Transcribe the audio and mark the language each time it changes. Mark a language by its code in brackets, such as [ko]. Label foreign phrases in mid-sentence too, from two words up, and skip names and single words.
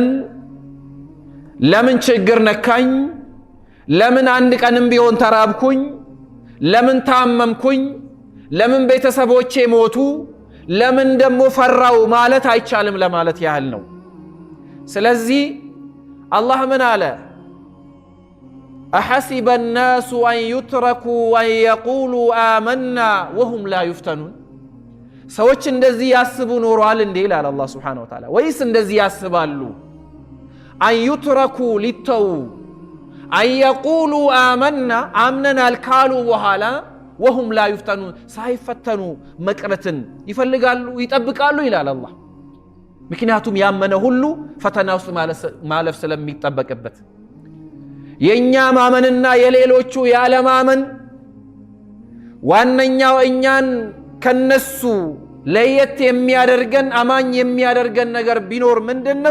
[am] ለምን ችግር ነካኝ? ለምን አንድ ቀንም ቢሆን ተራብኩኝ? ለምን ታመምኩኝ? ለምን ቤተሰቦቼ ሞቱ? ለምን ደግሞ ፈራው ማለት አይቻልም ለማለት ያህል ነው። ስለዚህ አላህ ምን አለ? [ar] أحسب الناس أن يتركوا أن يقولوا آمنا وهم لا يفتنون [am] ሰዎች እንደዚህ ያስቡ ኖሯል እንዴ ይላል አላህ [ar] سبحانه وتعالى። [am] ወይስ እንደዚህ ያስባሉ? [ar] أن يتركوا [am] ሊተው [ar] أن يقولوا آمنا [am] አምነናል ካሉ በኋላ [ar] وهم لا يفتنون [am] ሳይፈተኑ መቅረትን ይፈልጋሉ ይጠብቃሉ ይላል አላህ። ምክንያቱም ያመነ ሁሉ ፈተና ውስጥ ማለፍ ስለሚጠበቅበት የኛ ማመንና የሌሎቹ ያለማመን ዋነኛው እኛን ከነሱ ለየት የሚያደርገን አማኝ የሚያደርገን ነገር ቢኖር ምንድነው?